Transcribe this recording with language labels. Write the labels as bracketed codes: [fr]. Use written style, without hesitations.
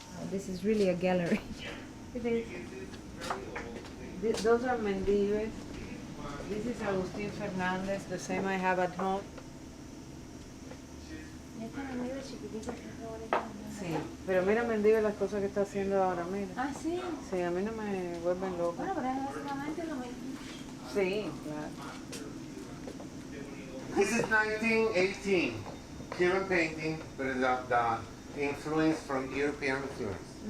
[en] This is really a gallery. It is. Those are Mendives. This is Agustin Fernandez, the same I have at home. [es] Sí, pero mira Mendive las cosas que está haciendo ahora, mira. Ah, sí. Sí, a mí no me vuelven loca. Bueno, pero es básicamente lo mismo. Sí, claro. [en] This is 1918, Cuban painting, but the influence from European influence.